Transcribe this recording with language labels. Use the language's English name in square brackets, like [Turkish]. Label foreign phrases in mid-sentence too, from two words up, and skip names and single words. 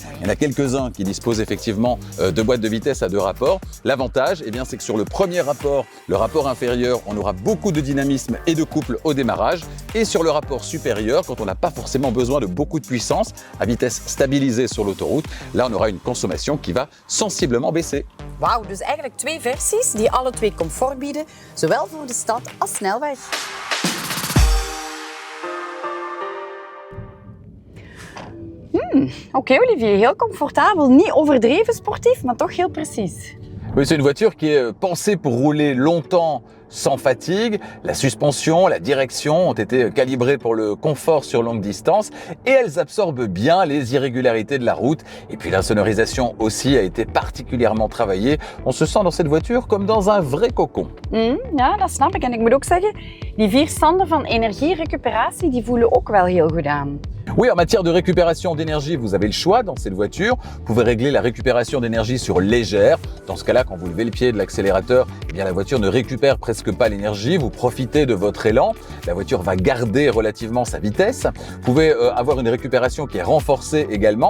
[French] Il y en a quelques-uns qui disposent effectivement de boîtes de vitesse à 2 rapports. L'avantage, eh bien, c'est que sur le premier rapport, le rapport inférieur, on aura beaucoup de dynamisme et de couple au démarrage. Et sur le rapport supérieur, quand on n'a pas forcément besoin de beaucoup de puissance, à vitesse stabilisée sur l'autoroute, là on aura une consommation qui va sensiblement baisser. [Dutch] Wauw, dus eigenlijk 2 versies die alle 2 comfort bieden, zowel voor de stad als snelweg. Oké, Olivier, heel comfortabel. Niet overdreven sportief, maar toch heel precies. [French] Oui, c'est une voiture qui est pensée pour rouler longtemps sans fatigue. La suspension, la direction ont été calibrées pour le confort sur longue distance et elles absorbent bien les irrégularités de la route. Et puis la sonorisation aussi a été particulièrement travaillée. On se sent dans cette voiture comme dans un vrai cocon. [Dutch] Ja, dat snap ik. En ik moet ook zeggen, die 4 standen van energierecuperatie, die voelen ook wel heel goed aan. [French] Oui, en matière de récupération d'énergie, vous avez le choix dans cette voiture. Vous pouvez régler la récupération d'énergie sur légère. Dans ce cas-là, quand vous levez le pied de l'accélérateur, eh bien la voiture ne récupère presque pas l'énergie. Vous profitez de votre élan. La voiture va garder relativement sa vitesse. Vous pouvez avoir une récupération qui est renforcée également.